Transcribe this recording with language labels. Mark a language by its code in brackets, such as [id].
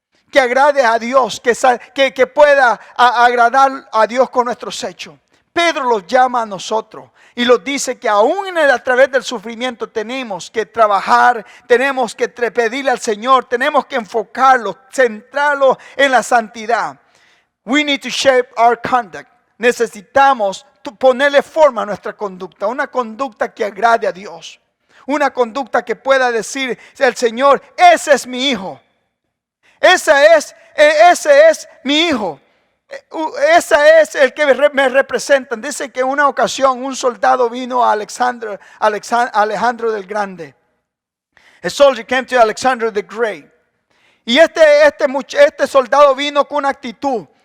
[es] Que agrade a Dios, que pueda agradar a Dios con nuestros hechos. Pedro los llama a nosotros y los dice que aún a través del sufrimiento tenemos que trabajar, tenemos que pedirle al Señor, tenemos que enfocarlo, centrarlo en la santidad. [en] We need to shape our conduct. [es] Necesitamos ponerle forma a nuestra conducta, una conducta que agrade a Dios, una conducta que pueda decir el Señor, ese es mi hijo, ese es mi hijo. Ese es el que me representan. Dice que en una ocasión un soldado vino a Alejandro del Grande. [en] A soldier came to Alexander the Great. [es] Y este soldado vino con una actitud.